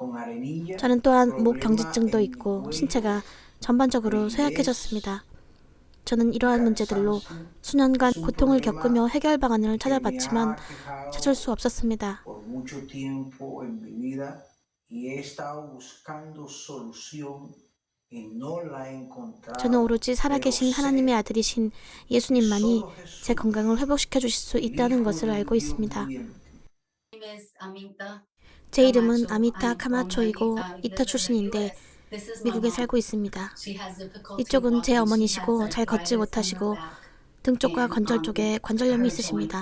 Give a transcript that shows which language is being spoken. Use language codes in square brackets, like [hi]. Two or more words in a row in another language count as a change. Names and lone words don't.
[ko] 저는 또한 목 경직증도 있고 신체가 전반적으로 쇠약해졌습니다. 저는 이러한 문제들로 수년간 고통을 겪으며 해결 방안을 찾아봤지만 찾을 수 없었습니다. [es] por mucho tiempo en mi vida y he estado buscando solución y no la he encontrado. [ko] 저는 오로지 살아계신 하나님의 아들이신 예수님만이 제 건강을 회복시켜 주실 수 있다는 것을 알고 있습니다. 제 이름은 아미타 카마초이고 이타 출신인데 미국에 살고 있습니다. 이쪽은 제 어머니시고 잘 걷지 못하시고 등 쪽과 관절 쪽에 관절염이 있으십니다.